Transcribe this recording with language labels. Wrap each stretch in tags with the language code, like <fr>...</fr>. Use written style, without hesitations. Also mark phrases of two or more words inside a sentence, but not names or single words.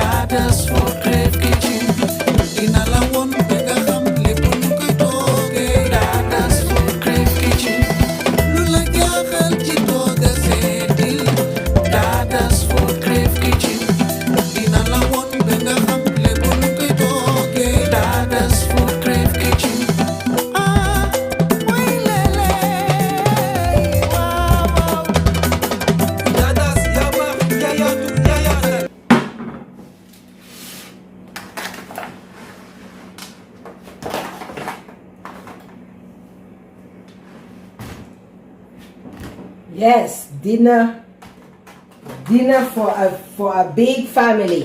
<wo>Dada's FoodCrave kitchen. Dina la won bega xam lepp nu koy toge. Dada's FoodCrave kitchen. Lu la jaaxal ci toga seetil. Dada's FoodCrave kitchen. Dina la won bega xam lepp nu koy toge. Dada's FoodCrave kitchen. Ah, way lele. Wow. Dadas yaa baax yaa yaatu yaa yaatal.</wo> <en>Yes, dinner for a big family.</en>